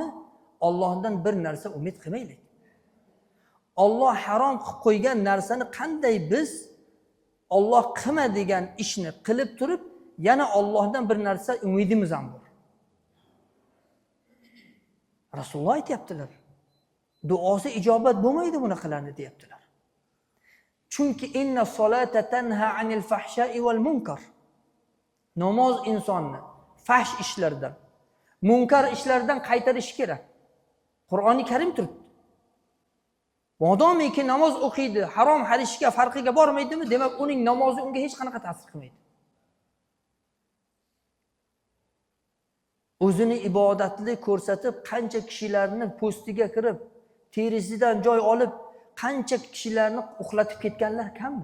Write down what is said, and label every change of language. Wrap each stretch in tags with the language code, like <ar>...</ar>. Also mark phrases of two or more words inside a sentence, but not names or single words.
<uz>Allohdan bir narsa umid qilmaylik. Alloh harom qilib qo'ygan narsani qanday biz Alloh qilma degan ishni qilib turib, yana Allohdan bir narsa umidimiz ham bor. Rasululloh aytibdilar. Duosi ijobat bo'lmaydi bunaqalarni deyaptilar. Chunki</uz> <ar>إن الصلاة تنهى عن الفحشاء والمنكر.</ar> <uz>Namoz insonni fahsh ishlardan, munkar ishlardan qaytarishi kerak. Qur'oni Karim turibdi. Modomiki namoz o'qiydi, harom hadisga farqiga bormaydimi? Demak, uning namozi unga hech qanaqa ta'sir qilmaydi. O'zini ibodatli ko'rsatib, qancha kishilarni postiga kirib, terisidan joy olib, qancha kishilarni uxlatib ketganlar kammi?</uz>